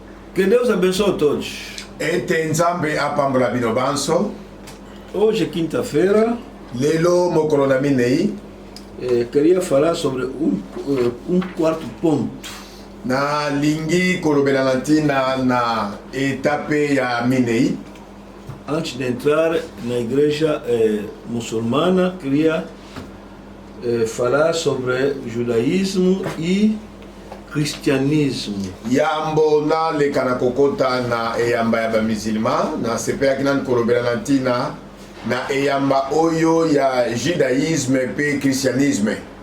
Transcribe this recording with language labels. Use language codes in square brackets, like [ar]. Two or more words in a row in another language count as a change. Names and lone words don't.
[pt] Que Deus abençoe a todos. [ln] Ete nzambe apambola bino banso. [pt] Hoje é quinta-feira. [ln] Lelo mokolo na minei. [pt] Queria falar sobre um quarto ponto. [ln] Na lingi kolobela lantina na etape ya minei. [pt] Antes de entrar na igreja muçulmana, queria falar sobre judaísmo e cristianismo. [ln] Yambo na lekana kokota na eyamba ya ba musulman na sepe akinan kolobela lantina na eyamba oyo ya judaïsme pe christianisme.